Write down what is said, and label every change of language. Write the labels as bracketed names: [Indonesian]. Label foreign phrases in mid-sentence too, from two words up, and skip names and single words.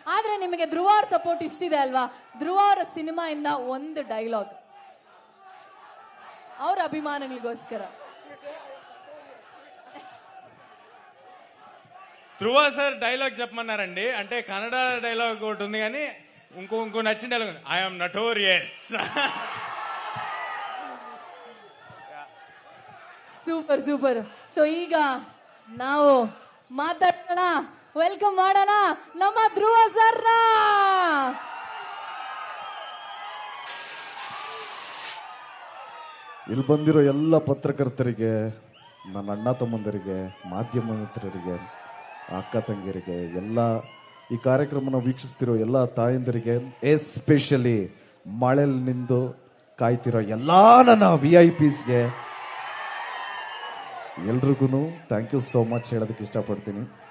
[Kannada] ಆದ್ರೆ ನಿಮಗೆ ಧ್ರುವ ಅವ್ರ ಸಪೋರ್ಟ್ ಇಷ್ಟಿದೆ ಅಲ್ವಾ, ಧ್ರುವ ಅವರ ಸಿನಿಮಾ ಇಂದ ಒಂದು ಡೈಲಾಗ್ ಅವ್ರ ಅಭಿಮಾನಿಗಳಿಗೋಸ್ಕರ. [Telugu] ధ్రువ సార్ డైలాగ్ చెప్పమన్నారండి. అంటే కన్నడ డైలాగ్ ఒకటి ఉంది కానీ ఇంకో నచ్చిన డైలాగ్ ఉంది, [English] I'm notorious. super super. [Kannada] ಸೊ ಈಗ ನಾವು ಮಾತಾಡೋಣ, ವೆಲ್ಕಮ್ ಮಾಡೋಣ ನಮ್ಮ ಧ್ರುವ ಸರ್ನ. ಇಲ್ಲಿ ಬಂದಿರೋ ಎಲ್ಲ ಪತ್ರಕರ್ತರಿಗೆ, ನನ್ನ ಅಣ್ಣ ತಮ್ಮಂದರಿಗೆ, ಮಾಧ್ಯಮ ಮಿತ್ರರಿಗೆ, ಅಕ್ಕ ತಂಗಿಯರಿಗೆ, ಎಲ್ಲ ಈ ಕಾರ್ಯಕ್ರಮನ ವೀಕ್ಷಿಸ್ತಿರೋ ಎಲ್ಲ ತಾಯಂದರಿಗೆ, ಎಸ್ಪೆಷಲಿ ಮಳೆಯಲ್ಲಿ ನಿಂದು ಕಾಯ್ತಿರೋ ಎಲ್ಲ ನನ್ನ VIPsಗೆ ಎಲ್ರಿಗೂ [English] thank you so much [Kannada] ಹೇಳೋದಕ್ಕೆ ಇಷ್ಟಪಡ್ತೀನಿ.